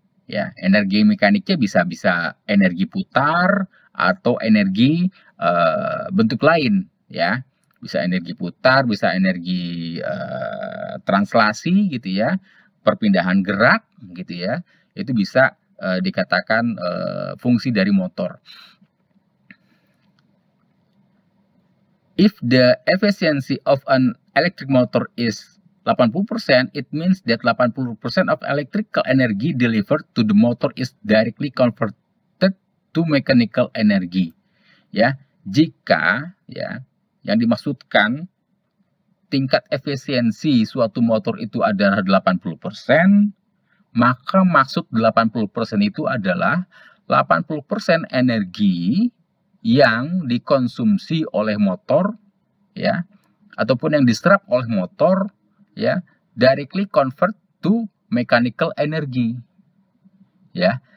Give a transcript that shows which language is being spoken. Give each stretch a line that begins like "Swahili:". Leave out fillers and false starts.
Indonesian: Ya, energi mekaniknya bisa energi putar atau energi bentuk lain ya. Bisa energi putar, bisa energi translasi gitu ya. Perpindahan gerak gitu ya. Itu bisa dikatakan fungsi dari motor.
English: If the efficiency of an electric motor is 80%, it means that 80% of electrical energy delivered to the motor is directly converted to mechanical energy.
Indonesian: Ya, jika ya yang dimaksudkan tingkat efisiensi suatu motor itu adalah 80%, maka maksud 80% itu adalah 80% energi yang dikonsumsi oleh motor ya ataupun yang diserap oleh motor ya
English: directly convert to mechanical energy
Indonesian: ya.